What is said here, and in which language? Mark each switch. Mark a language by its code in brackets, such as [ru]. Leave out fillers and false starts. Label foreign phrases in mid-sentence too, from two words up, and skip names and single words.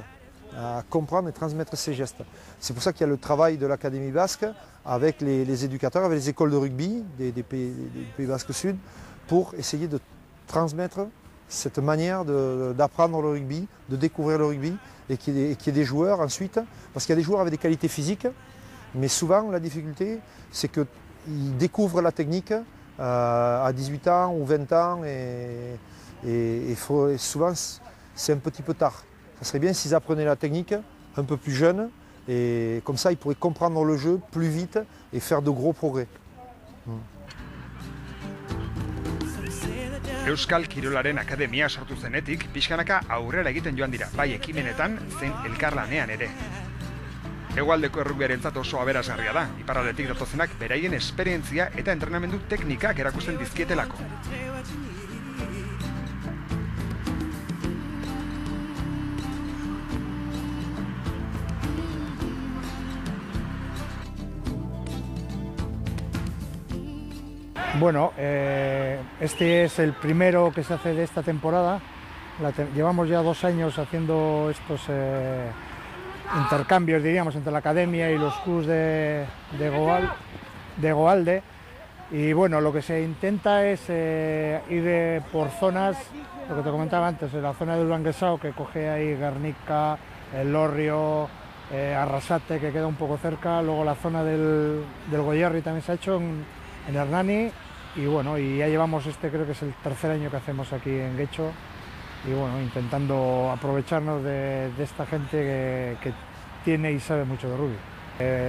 [fr] À comprendre et transmettre ces gestes. C'est pour ça qu'il y a le travail de l'Académie basque avec les éducateurs, avec les écoles de rugby des Pays Basque Sud pour essayer de transmettre cette manière d'apprendre le rugby, de découvrir le rugby et qu'il y ait des joueurs ensuite, parce qu'il y a des joueurs avec des qualités physiques, mais souvent la difficulté c'est qu'ils découvrent la technique à 18 ans ou 20 ans et souvent c'est un petit peu tard. Ça serait bien s'ils apprenaient la technique un peu plus jeunes et comme ça ils pourraient comprendre le jeu plus vite et faire de gros progrès. [eu] Euskal Kirolaren Akademia sortu zenetik, pixkanaka aurrera egiten joan dira, bai ekimenetan zein elkarlanean ere. Hegoaldeko errugbiarentzat oso aberasgarria da, iparraldetik datozenak beraien esperientzia eta entrenamendu teknikak erakusten dizkietelako. [es] Bueno, este es el primero que se hace de esta temporada. Llevamos ya 2 años haciendo estos intercambios, diríamos, entre la academia y los clubs de Goalde. Y bueno, lo que se intenta es ir por zonas, lo que te comentaba antes, en la zona del Ulanguesao, que coge ahí Guernica, El Lorrio, Arrasate, que queda un poco cerca, luego la zona del Goierri también se ha hecho en Hernani, y bueno, y ya llevamos creo que es el 3er año que hacemos aquí en Guecho, y bueno, intentando aprovecharnos de esta gente que tiene y sabe mucho de rugby.